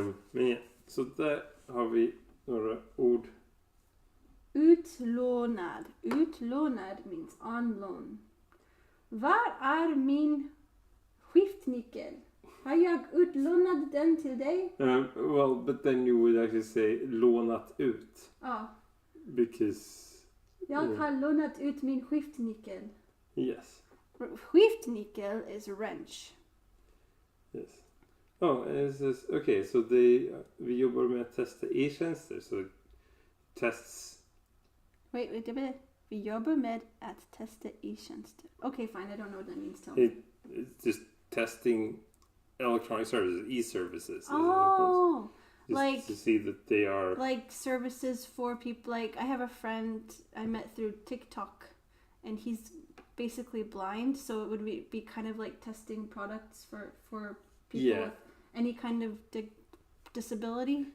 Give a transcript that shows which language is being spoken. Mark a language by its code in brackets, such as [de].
[sv] Men ja, så där har vi några ord. [en] Utlånad. Utlånad means on loan. [sv] Var är min skiftnyckel? Har jag utlånat den till dig? [en] Well, but then you would actually say [sv] lånat ut. Ja. [en] Because... [sv] Jag har lånat ut min skiftnyckel. [en] Yes. Skiftnyckel is wrench. Yes. Oh, okay, so [sv] vi jobbar med att testa e-tjänster, så tests... [en] Wait. [sv] Vi jobbar med att testa e-tjänster. [en] Okay, fine, I don't know what that means. Tell me. It's just testing electronic services, e-services. Oh, just like to see that they are... Like services for people, like I have a friend I met through TikTok, and he's basically blind, so it would be kind of like testing products for people with any kind of disability.